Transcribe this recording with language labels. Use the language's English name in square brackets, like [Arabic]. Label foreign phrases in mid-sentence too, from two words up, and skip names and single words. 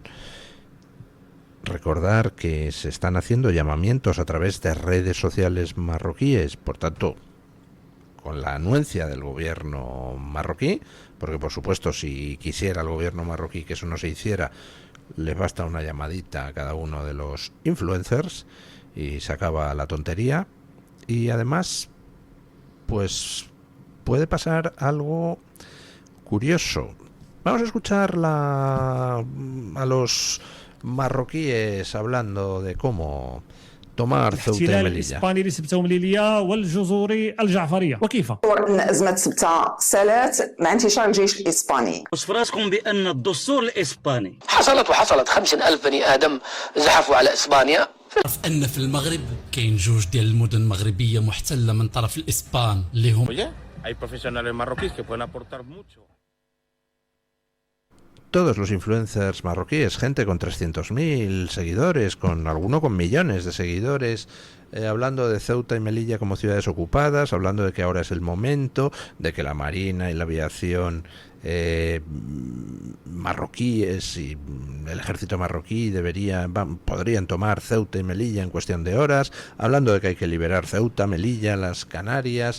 [Spanish] Recordar que se están haciendo llamamientos a través de redes sociales marroquíes, por tanto, con la anuencia del gobierno marroquí, porque por supuesto si quisiera el gobierno marroquí que eso no se hiciera, les basta una llamadita a cada uno de los influencers y se acaba la tontería. Y además, pues puede pasar algo curioso. Vamos a escuchar a los marroquíes hablando de cómo tomar Ceuta y Melilla. [Arabic] الإسباني لسبتة ومليلية والجزر الجعفرية وكيف؟ أن أزمة سبتة سالت مع انتشار الجيش الإسباني. فراسكم بأن الدستور الإسباني حصلت 50,000 بني آدم زحفوا على إسبانيا. تعرف أن في المغرب كاين جوج ديال المدن مغربية محتلة من طرف الإسبان اللي هم [Spanish] hay profesionales marroquíes que pueden aportar mucho. Todos los influencers marroquíes, gente con 300.000 seguidores, con alguno con millones de seguidores, hablando de Ceuta y Melilla como ciudades ocupadas, hablando de que ahora es el momento, de que la marina y la aviación marroquíes y el ejército marroquí podrían tomar Ceuta y Melilla en cuestión de horas, hablando de que hay que liberar Ceuta, Melilla, las Canarias.